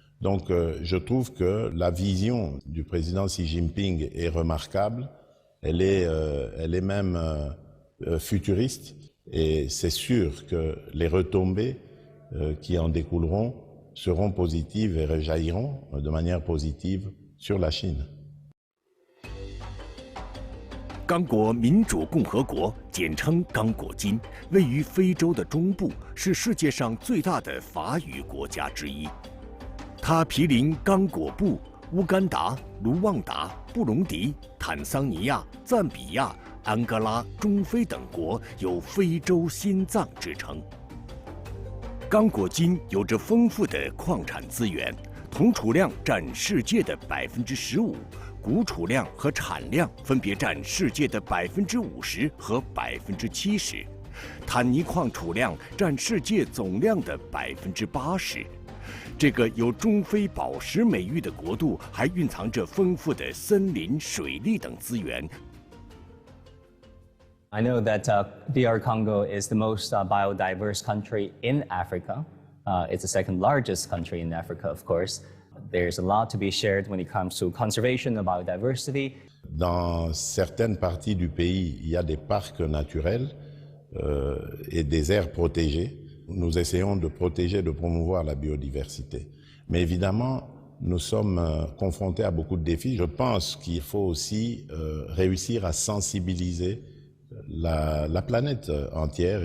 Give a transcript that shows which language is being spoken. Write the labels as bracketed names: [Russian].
[French] Donc je trouve que la vision du président Xi Jinping est remarquable, elle est même futuriste, et c'est sûr que les retombées qui en découleront seront positives et rejailliront de manière positive sur la Chine. [Chinese] 刚果民主共和国，简称刚果金，位于非洲的中部，是世界上最大的法语国家之一。它毗邻刚果布、乌干达、卢旺达、布隆迪、坦桑尼亚、赞比亚、安哥拉、中非等国，有非洲心脏之称。刚果金有着丰富的矿产资源，铜储量占世界的15%。钴储量和产量分别占世界的50%和70%，坦尼矿储量占世界总量的80%。这个有中非宝石美誉的国度，还蕴藏着丰富的森林、水利等资源。 [English] I know that DR Congo is the most biodiverse country in Africa. It's the second largest country in Africa, of course. There's a lot to be shared when it comes to conservation of biodiversity. [French] Dans certaines parties du pays, il y a des parcs naturels et des aires protégées. Nous essayons de protéger, de promouvoir la biodiversité. Mais évidemment, nous sommes confrontés à beaucoup de défis. Je pense qu'il faut aussi réussir à sensibiliser la planète entière.